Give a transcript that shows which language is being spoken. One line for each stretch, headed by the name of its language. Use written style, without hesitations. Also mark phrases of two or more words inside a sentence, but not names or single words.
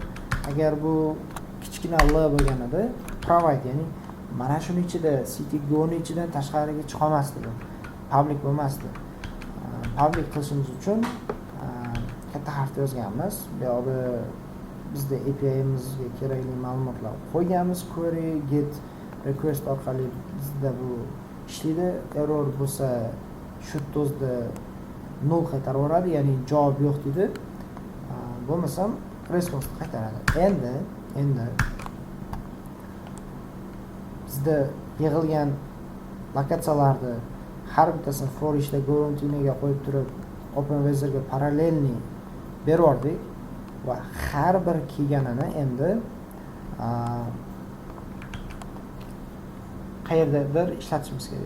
Uzbek: Agar bu kichkina l bo'lganida provide, ya'ni mana shuning ichida city.go ning ichidan tashqariga chiqa olmasdi. Public bo'lmasdi. Public qilishimiz uchun katta harfda yozganmiz. Bu yerda bizda API'imizga kerakli ma'lumotlar qo'yganmiz.
English: Query get request
Uzbek: orqali bizda bu ishlaydi. Error bo'lsa shu tozda 0 qaytarib yuboradi, ya'ni javob yo'q deydi. Bo'lmasam response qaytaradi. Endi bizda yig'ilgan lokatsiyalarni har bittasini for ishda Gorantinaga qo'yib turib OpenWeather'ga parallelni berib yubordik va har bir kelganini endi qayerdadir ishlatishimiz kerak.